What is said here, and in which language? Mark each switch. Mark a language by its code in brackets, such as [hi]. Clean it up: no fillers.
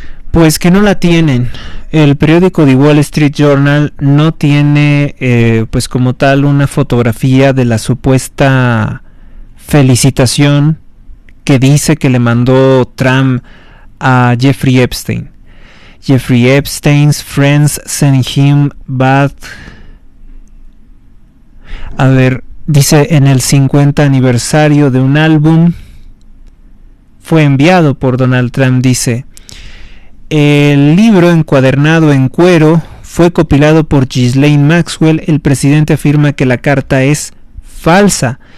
[es] Pues que no la tienen. El periódico The Wall Street Journal no tiene pues como tal una fotografía de la supuesta felicitación que dice que le mandó Trump a Jeffrey Epstein. [en] Jeffrey Epstein's friends sent him back. [es] A ver, dice en el 50 aniversario de un álbum fue enviado por Donald Trump, dice. El libro encuadernado en cuero fue compilado por Ghislaine Maxwell. El presidente afirma que la carta es falsa.